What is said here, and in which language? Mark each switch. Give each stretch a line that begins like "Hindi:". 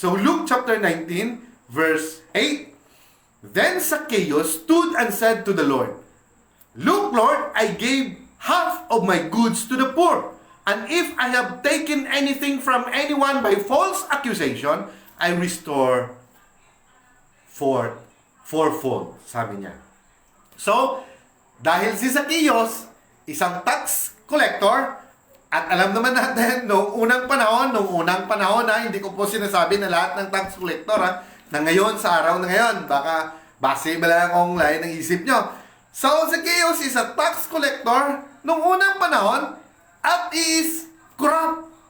English: So Luke chapter 19 verse 8, then Zacchaeus stood and said to the Lord, look, Lord, I gave half of my goods to the poor, and if I have taken anything from anyone by false accusation, I restore fourfold,
Filipino: sabi niya. So, dahil si Zacchaeus, isang tax collector, at alam naman natin, nung unang panahon, hindi ko po sinasabi na lahat ng tax collector, na ngayon, sa araw na ngayon, baka base ba lang akong lain ng isip nyo.
English: So, Zacchaeus is a tax collector
Filipino: nung unang panahon at
English: is corrupt.